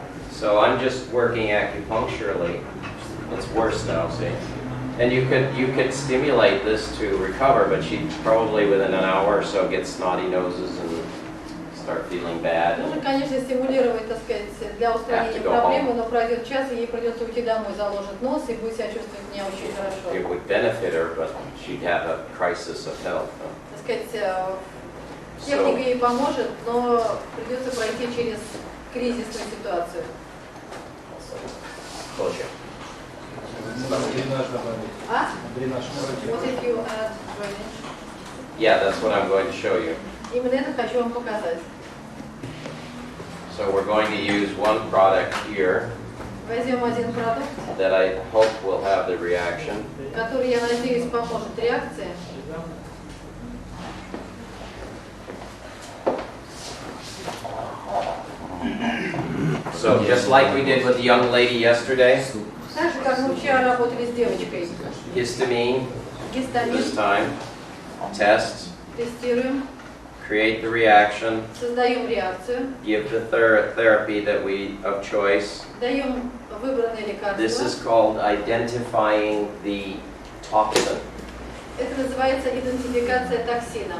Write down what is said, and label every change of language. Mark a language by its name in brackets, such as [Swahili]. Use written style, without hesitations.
[English] So I'm just working acupuncturally. It's worse now, see? And you could stimulate this to recover, but she'd probably within an hour or so get snotty noses and start feeling bad. [Russian] Можно, [English] And [Russian] конечно, стимулировать, так сказать, для устранения [English] Have to go [Russian] проблемы, но пройдет час, и ей придется уйти домой, заложит нос и будет себя чувствовать не очень [English] it [Russian] хорошо. [English] would benefit her, but she'd have a crisis of health. [Russian] Так сказать, [English] So, [Russian] техника ей поможет, но придется пройти через кризисную ситуацию. [English] closure. [Russian] Дренаж добавить. А? Дренаж. [English] What if you add drainage? Yeah, that's what I'm going to show you. [Russian] Именно это хочу вам показать. [English] So we're going to use one product here [Russian] Возьмем один продукт, [English] that I hope will have the reaction. [Russian] который, я надеюсь, поможет реакции. [English] So just like we did with the young lady yesterday, [Russian] Так же, как мы вчера работали с девочкой. [English] histamine, [Russian] Гистамин, [English] this time, test, [Russian] тестируем, [English] create the reaction, [Russian] создаем реакцию, [English] give the therapy that we of choice. [Russian] даем выбранное [English] This [Russian] лекарство. [English] is called identifying the toxin. [Russian] Это называется идентификация токсина.